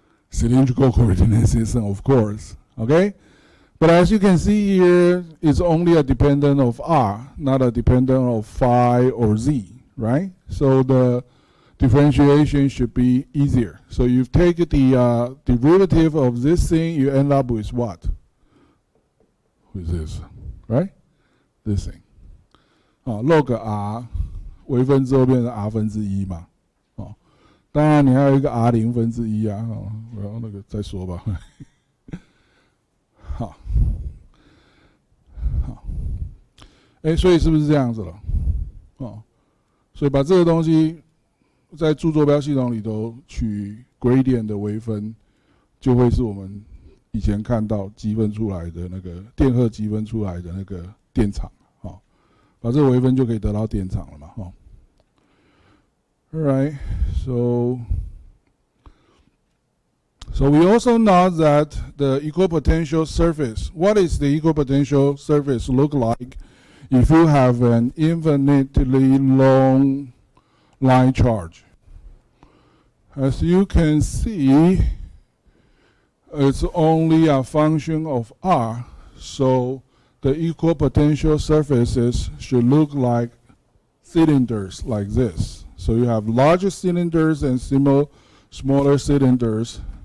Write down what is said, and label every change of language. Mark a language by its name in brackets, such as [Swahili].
[English] Cylindrical coordinate system, of course. Okay? But as you can see here, it's only a dependent of r, not a dependent of phi or z, right? So the differentiation should be easier. So you take the derivative of this thing, you end up with what? With this, right? This thing. [Chinese] Log r 微分之后变成 r 分之一嘛，当然你还有一个 r 0分之一啊，我要那个再说吧。好，所以是不是这样子了？所以把这个东西在助坐标系统里头取 gradient 的微分，就会是我们以前看到积分出来的那个电荷积分出来的那个电场，把这个微分就可以得到电场了嘛， [English] Alright, so we also know that the equipotential surface, what is the equipotential surface look like if you have an infinitely long line charge? As you can see, it's only a function of r, so the equipotential surfaces should look like cylinders like this. So you have larger cylinders and smaller cylinders.